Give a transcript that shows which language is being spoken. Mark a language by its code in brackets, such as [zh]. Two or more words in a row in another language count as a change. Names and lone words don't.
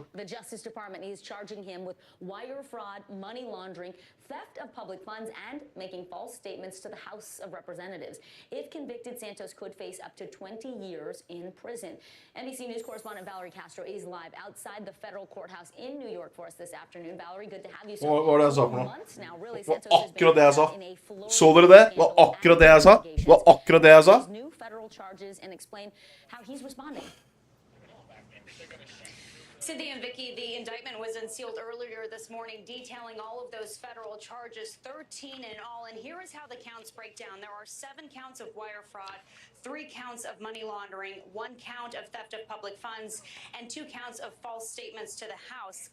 [en] The Justice Department is charging him with wire fraud, money laundering, theft of public funds, and making false statements to the House of Representatives. If convicted, Santos could face up to 20 years in prison. NBC News correspondent Valerie Castro is live outside the federal courthouse in New York for us this afternoon. Valerie, good to have you. [no] Akkurat det jeg sa. Så dere det? Hva akkurat det jeg sa? Hva akkurat det jeg sa? [en] Cynthia and Vicki, the indictment was unsealed earlier this morning, detailing all of those federal charges, 13 in all. And here is how the counts break down. There are 7 counts of wire fraud, 3 counts of money laundering, 1 count of theft of public funds, and 2 counts of false statements to the House.